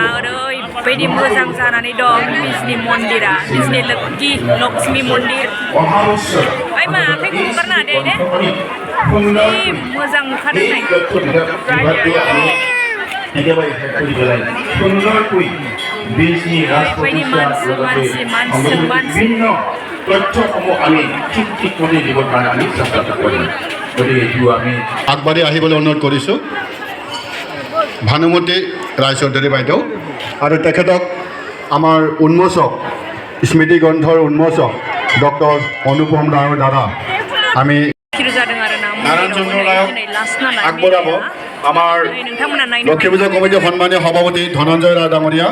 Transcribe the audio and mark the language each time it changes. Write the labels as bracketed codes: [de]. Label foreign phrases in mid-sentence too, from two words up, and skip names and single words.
[brx] ओरैबायदि मोजां जानानै दं बिजनि मन्दिरा, बिजनि लक्ष्मी मन्दिर। ओइ मा आखाइखौ हगारनो दे दे। मोजां नुखादों नै। ओरैबायदि मानसि। [as] আগবাঢ়ি আহিবলৈ অনুৰোধ কৰিছোঁ ভানুমতী ৰায়চৌধুৰী বাইদেউ, আৰু তেখেতক আমাৰ উন্মোচক, স্মৃতি গ্ৰন্থৰ উন্মোচক ডক্টৰ অনুপম ৰায়ৰ দ্বাৰা আমি নাৰায়ণ চন্দ্ৰ ৰায়ক আগবঢ়াব আমাৰ লক্ষ্মী পূজা কমিটিৰ সন্মানীয় সভাপতি ধনঞ্জয় ৰায় ডাঙৰীয়া।